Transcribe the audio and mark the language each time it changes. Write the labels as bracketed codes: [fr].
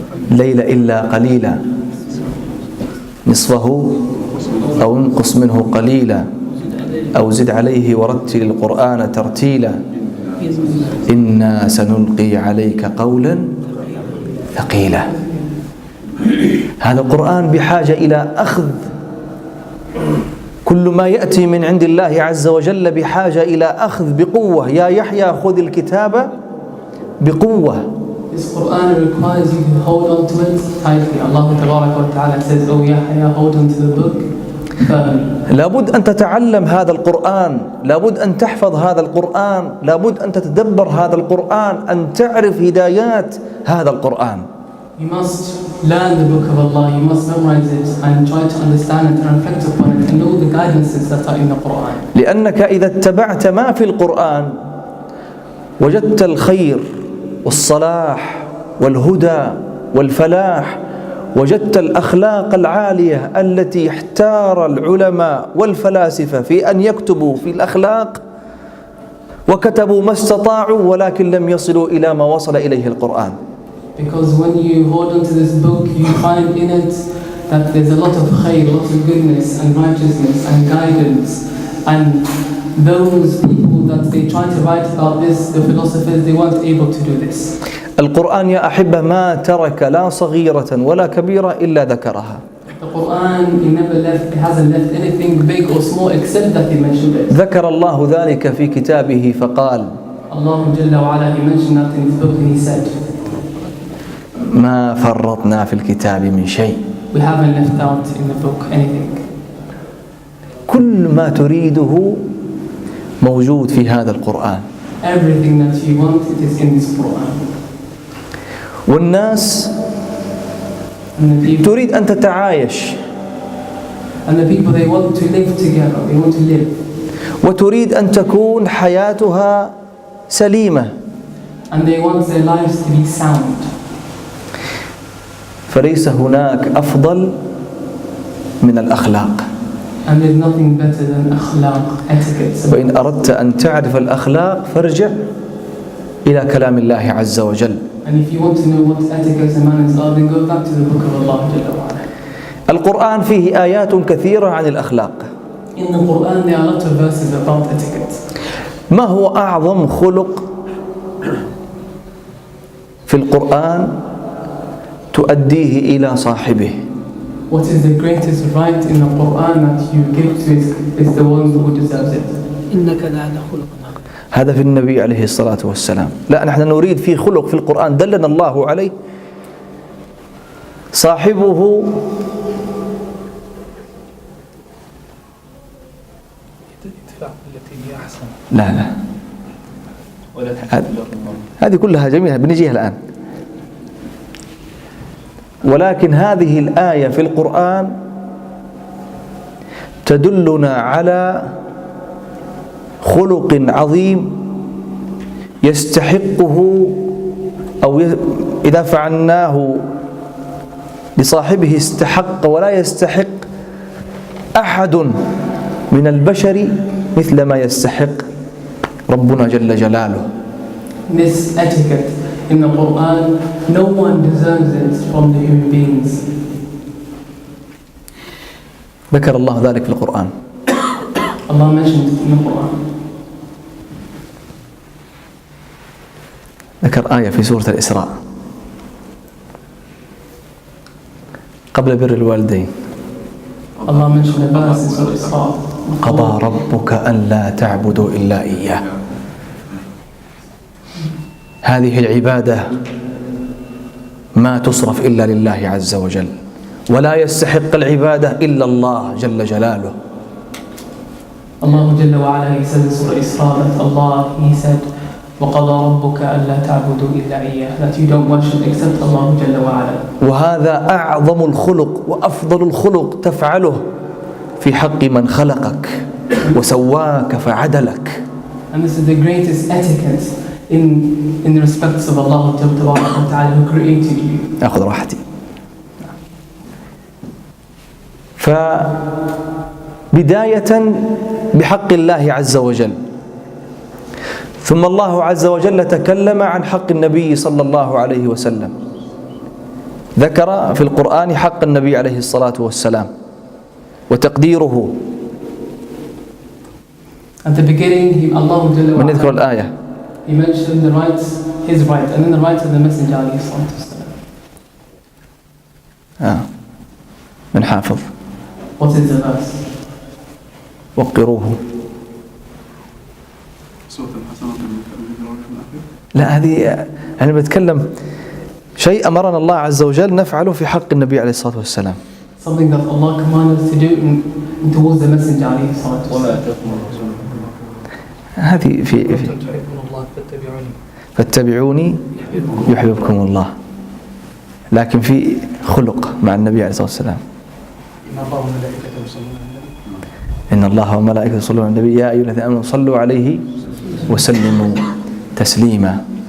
[ar] ليل إلا قليلا نصفه أو انقص منه قليلا أو زد عليه ورتل القرآن ترتيلا إنا سنلقي عليك قولا ثقيلا. هذا القرآن بحاجة إلى أخذ. كل ما يأتي من عند الله عز وجل بحاجة إلى أخذ بقوة. يا يحيى خذ الكتاب بقوة. [en] This Quran requires you to hold on to it tightly. Allah Ta'ala says, oh Yahya, hold on to the book firmly. [ar] لابد أن تتعلم هذا القرآن، لابد أن تحفظ هذا القرآن، لابد أن تتدبر هذا القرآن، أن تعرف هدايات هذا القرآن. [en] You must learn the book of Allah, you must memorize it and try to understand it and reflect upon it and know the guidances that are in the Quran. [ar] لأنك إذا اتبعت ما في القرآن وجدت الخير والصلاح والهدى والفلاح، وجدت الأخلاق العالية التي احتار العلماء والفلاسفة في أن يكتبوا في الأخلاق، وكتبوا ما استطاعوا ولكن لم يصلوا إلى ما وصل إليه القرآن. [en] Because when you hold on to this book, you find in it that there's a lot of khayr, a lot of goodness and righteousness and guidance. And those people that they try to write about this, the philosophers, they weren't able to do this. [ar] القرآن يا أحبة ما ترك لا صغيرة ولا كبيرة إلا ذكرها. [en] The Quran, it hasn't left anything big or small except that he mentioned it. [ar] ذكر الله ذلك في كتابه فقال [en] Allah Jalla wa Ala, he mentioned that in his book and he said, [ar] ما فرطنا في الكتاب من شيء. [en] we haven't left out in the book anything. [ar] كل ما تريده موجود في هذا القرآن. [en] Everything that you want, it is in this Quran. [ar] والناس [en] And the people, [ar] تريد أن تتعايش [en] they want to live together, they want to live. [ar] وتريد أن تكون حياتها سليمة. [en] And they want their lives to be sound. [ar] فليس هناك أفضل من الأخلاق. [en] And there's nothing better than akhlaq, etiquette. [ar] وإن أردت أن تعرف الأخلاق فارجع إلى كلام الله عز وجل. [en] And if you want to know what etiquette and manners are, then go back to the book of Allah Jalla wa Ala. [ar] القرآن فيه آيات كثيرة عن الأخلاق. [en] In the Quran there are a lot of verses about etiquette. [ar] ما هو أعظم خلق في القرآن تؤديه إلى صاحبه؟ [en] What is the greatest right in the Quran that you give to it is the one who deserves it. [ar] إنك لعلى خلق عظيم. هذا في النبي عليه الصلاة والسلام. لا، نحن نريد في خلق في القرآن دلنا الله عليه صاحبه التي هي أحسن. لا هذه كلها جميلة بنجيها الآن. ولكن هذه الآية في القرآن تدلنا على خلق عظيم يستحقه، أو إذا فعلناه لصاحبه استحق، ولا يستحق أحد من البشر مثل ما يستحق ربنا جل جلاله. [en] This etiquette in the Quran, no one deserves it from the human beings. [ar] ذكر الله ذلك في القرآن. [en] Allah mentioned it in the Quran. [ar] ذكر آية في سورة الإسراء قبل بر الوالدين. [en] Allah mentioned a verse in Surah Isra. [ar] قضى ربك ألا تعبدوا إلا إياه. هذه العبادة ما تصرف إلا لله عز وجل، ولا يستحق العبادة إلا الله جل جلاله. [en] Allah Jalla wa Ala, He said in Surah Isra that Allah, He said, [ar] وَقَضَى رَبُّكَ أَلَّا تَعْبُدُوا إِلَّا إِيَّاهُ, [en] that you don't worship except Allah Jalla wa Ala. [ar] وهذا أعظم الخلق وأفضل الخلق تفعله في حق من خلقك وسواك فعدلك. [en] And this is the greatest etiquette in the respects of Allah Ta'ala who created you. [ar] أخذ راحتي. فبداية بحق الله عز وجل، ثم الله عز وجل تكلم عن حق النبي صلى الله عليه وسلم. ذكر في القرآن حق النبي عليه الصلاة والسلام وتقديره. [en] At the beginning, Allah Jalla wa [ar] من يذكر [en] Ala, [ar] الآية؟ [en] He mentioned the rights, His right, and then the rights of the Messenger alayhi salatu wasalam. [ar] من حافظ؟ [en] What is the verse? [ar] وقروه. لا، هذه أنا بتكلم شيء أمرنا الله عز وجل نفعله في حق النبي عليه الصلاة والسلام. [en] Something that Allah commanded us to do in towards the Messenger alayhi salatu wasalam. [ar] هذه في فاتبعوني يحببكم الله. لكن في خلق مع النبي عليه الصلاة والسلام. إن الله وملائكته يصلون على النبي يا أيها الذين آمنوا صلوا عليه وسلموا تسليما.